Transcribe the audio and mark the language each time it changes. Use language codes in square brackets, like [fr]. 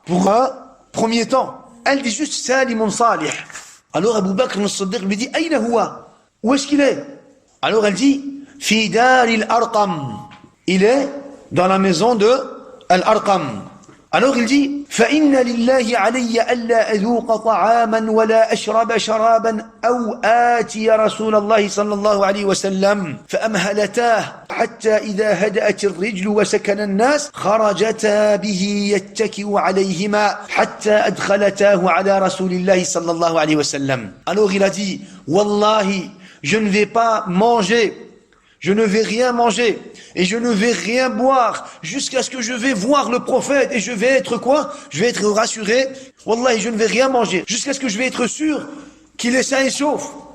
[fr] Pour un premier temps, elle dit juste [ar] Salimun salih. [fr] Alors Abu Bakr al-Siddiq lui dit, [ar] Aïna huwa? [fr] Où est-ce qu'il est? Alors elle dit, [ar] Fi dar al-Arqam. [fr] Il est dans la maison de Al-Arqam. Alors il dit, [ar] فَإِنَّ لِلَّهِ عَلَيَّ أَلَّا أَذُوقَ طَعَامًا وَلَا أَشْرَبَ شَرَابًا أَوْ آتِيَ رَسُولَ اللَّهِ صلى الله عليه وسلم فأمهلتاه حتى إذا هدأت الرجل وسكن الناس خرجتا به يتكئ عليهما حتى أدخلتاه على رسول الله صلى الله عليه وسلم. [fr] Alors il a dit, Wallahi, je ne vais pas manger, je ne vais rien manger et je ne vais rien boire jusqu'à ce que je vais voir le prophète et je vais être quoi? Je vais être rassuré. Wallahi, je ne vais rien manger jusqu'à ce que je vais être sûr qu'il est sain et sauf.